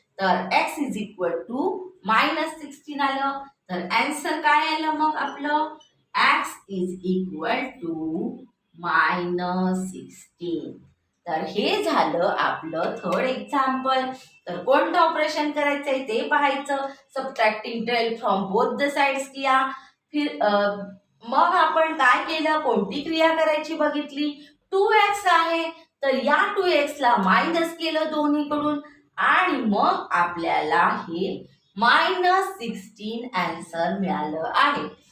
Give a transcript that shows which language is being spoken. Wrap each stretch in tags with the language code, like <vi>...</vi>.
<mr>तर x is equal to minus 16 आलं. तर आन्सर काय आलं मग आपलं, x is equal to minus 16. तर हे झालं आपलं थर्ड एक्झाम्पल. तर कोणतं ऑपरेशन करायचंय ते पाहायचं.</mr> <en>Subtracting 12 from both the sides किया.</en> <mr>फिर मग आपण काय केलं, कोणती क्रिया करायची बघितली. 2x आहे तर या 2x ला मायनस केलं दोन्हीकडून आणि मग आपल्याला हे मायनस 16 आन्सर मिळालं आहे.</mr>